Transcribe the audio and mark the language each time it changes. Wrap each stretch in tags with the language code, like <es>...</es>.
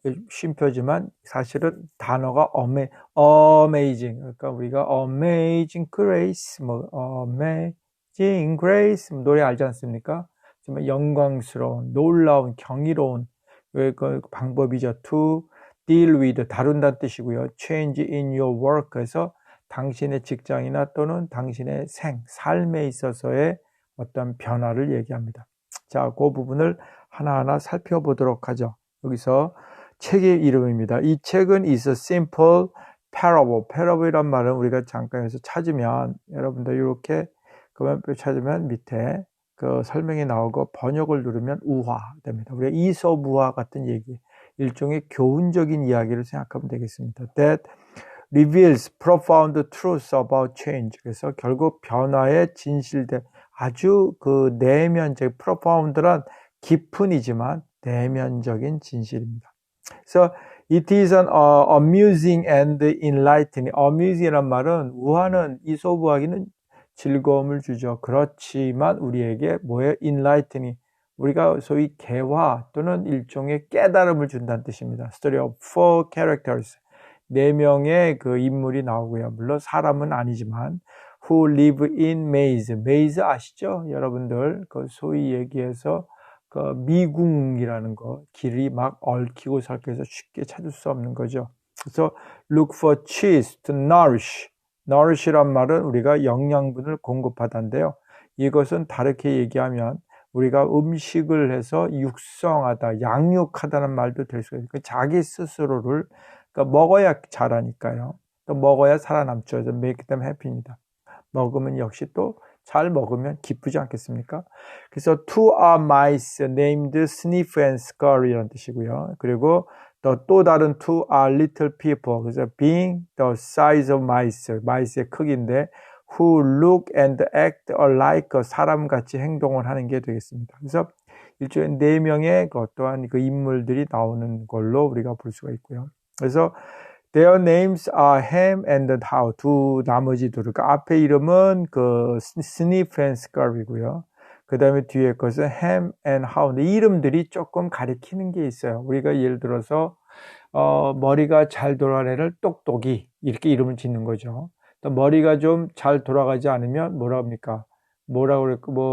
<ko>쉼표지만 사실은 단어가 amazing. 그러니까 우리가 amazing grace, 뭐 amazing grace 노래 알지 않습니까? 정말 영광스러운, 놀라운, 경이로운 그 방법이죠.</ko> <en>To deal with</en> <ko>다룬다는 뜻이고요.</ko> <en>Change in your work</en> <ko>에서 당신의 직장이나 또는 당신의 삶에 있어서의 어떤 변화를 얘기합니다. 자, 그 부분을 하나하나 살펴보도록 하죠. 여기서 책의 이름입니다. 이 책은</ko> <en>is a simple parable.</en> <ko>parable이란 말은 우리가 잠깐 해서 찾으면 여러분들 이렇게 그만표 찾으면 밑에 그 설명이 나오고 번역을 누르면 우화됩니다. 우리가 이솝우화 같은 얘기, 일종의 교훈적인 이야기를 생각하면 되겠습니다.</ko> <en>That reveals profound truths about change.</en> <ko>그래서 결국 변화의 진실된 아주 그 내면적 profound란 깊은이지만 내면적인 진실입니다. 그래서</ko> <en>it is an amusing and enlightening.</en> <ko>amusing이란 말은 우화는 이솝우화기는 즐거움을 주죠. 그렇지만 우리에게 뭐예요? enlightening. 우리가 소위 개화 또는 일종의 깨달음을 준다는 뜻입니다.</ko> <en>Story of four characters.</en> <ko>4명의 그 인물이 나오고요. 물론 사람은 아니지만</ko> <en>who live in maze.</en> <ko>maze 아시죠? 여러분들 그 소위 얘기해서 그 미궁이라는 거, 길이 막 얽히고 설켜서 쉽게 찾을 수 없는 거죠. 그래서</ko> <en>look for cheese to nourish.</en> <ko>nourish란 말은 우리가 영양분을 공급하다인데요. 이것은 다르게 얘기하면 우리가 음식을 해서 육성하다, 양육하다는 말도 될 수가 있어요. 자기 스스로를 그러니까 먹어야 자라니까요. 또 먹어야 살아남죠.</ko> <en>make them happy입니다.</en> <ko>먹으면 역시 또 잘 먹으면 기쁘지 않겠습니까? 그래서</ko> <en>two are mice named Sniff and Scurry</en> <ko>라는 뜻이고요. 그리고 또 다른</ko> <en>two are little people.</en> <ko>그래서</ko> <en>being the size of mice, mice의</en> <ko>크기인데</ko> <en>who look and act alike</en> <ko>사람같이 행동을 하는 게 되겠습니다. 그래서 일종의 4명의 어떠한 그 인물들이 나오는 걸로 우리가 볼 수가 있고요. 그래서</ko> <en>their names are Ham and How.</en> <ko>나머지 둘. 그러니까 앞에 이름은 그 Sniff and Scurry고요. 그 다음에 뒤에 것은 Ham and How. 근데 이름들이 조금 가리키는 게 있어요. 우리가 예를 들어서 머리가 잘 돌아가는 애를 똑똑이 이렇게 이름을 짓는 거죠. 또 머리가 좀 잘 돌아가지 않으면 뭐라 합니까? 뭐라 그럴까?</ko>